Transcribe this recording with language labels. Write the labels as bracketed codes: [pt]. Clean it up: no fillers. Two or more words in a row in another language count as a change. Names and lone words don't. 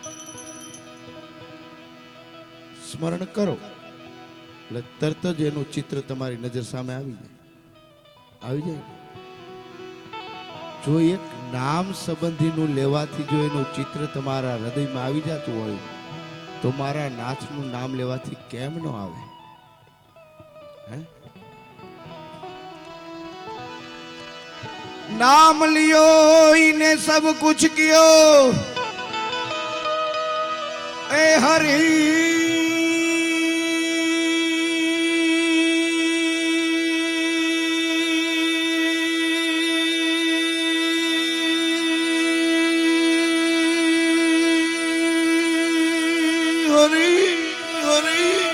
[gu] સ્મરણ કરો એટલે તરત જ એનું ચિત્ર તમારી નજર સામે આવી જાય. જો એક નામ સંબંધીનું લેવાથી જો એનું ચિત્ર તમારા હૃદયમાં આવી જતું હોય તો મારા નાથનું નામ લેવાથી કેમ ન આવે? હે? [hi] नाम लियो इने सब कुछ कियो, ए हरि हरि हरि।